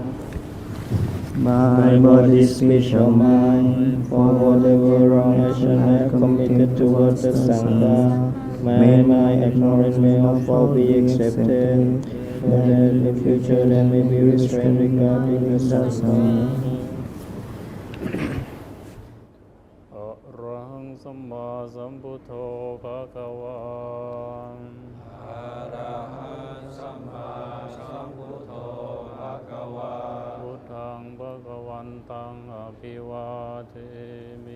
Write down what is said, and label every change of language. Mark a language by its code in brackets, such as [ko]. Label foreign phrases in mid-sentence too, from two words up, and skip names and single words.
[en] My body, speech, or mind, for whatever wrong action I have committed towards the Sangha, may my ignorance may all be accepted, and that in future there may be restraint regarding the Sangha. [pi] Arahang Samma Sambuddho Bhagavan. Arahang Samma Sambuddho Bhagavan. Buddhang Bhagavantang Abhivademi.